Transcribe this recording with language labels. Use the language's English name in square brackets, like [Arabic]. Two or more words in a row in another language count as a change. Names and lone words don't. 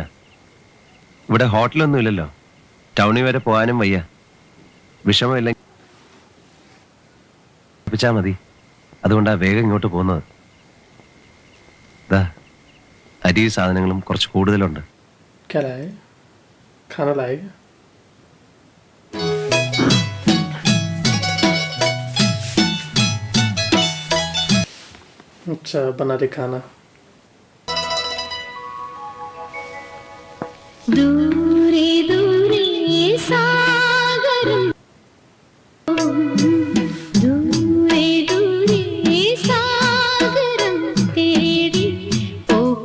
[Malayalam] ഇവിടെ ഹോട്ടലൊന്നും ഇല്ലല്ലോ. ടൗണിൽ വരെ പോകാനും വയ്യ. വിഷമമില്ല മതി. അതുകൊണ്ടാ വേഗം ഇങ്ങോട്ട് പോകുന്നത്. അരി സാധനങ്ങളും കുറച്ച് കൂടുതലുണ്ട്. [Hindi] खाना लाएगा? अच्छा बना दे खाना. [Malayalam] ദൂരെ ദൂരെ സാഗരം, ദൂരെ ദൂരെ സാഗരം തേരി ഓ.